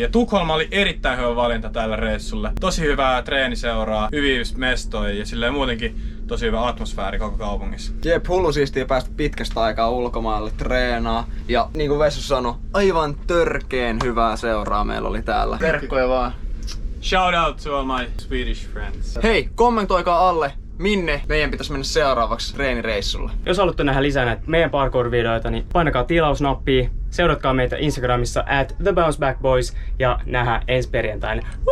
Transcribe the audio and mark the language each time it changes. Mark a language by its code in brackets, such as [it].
[fi] Ja Tukholma oli erittäin hyvä valinta tällä reissulle. Tosi hyvää treeniseuraa, hyviä mestoja ja silleen muutenkin tosi hyvä atmosfääri koko kaupungissa. Jep, hullu siistiä päästä pitkästä aikaa ulkomaille treenaa. Ja niin kuin Vessu sanoi, aivan törkeen hyvää seuraa meillä oli täällä. Terkkoja vaan. [en] Shout out to all my Swedish friends. [fi] Hei, kommentoikaa alle, minne meidän pitäisi mennä seuraavaksi treenireissulle. Jos haluatte nähdä lisää näitä meidän parkour-videoita, niin painakaa tilausnappia, seuratkaa meitä Instagramissa @TheBounceBackBoys ja nähdään ensi perjantaina.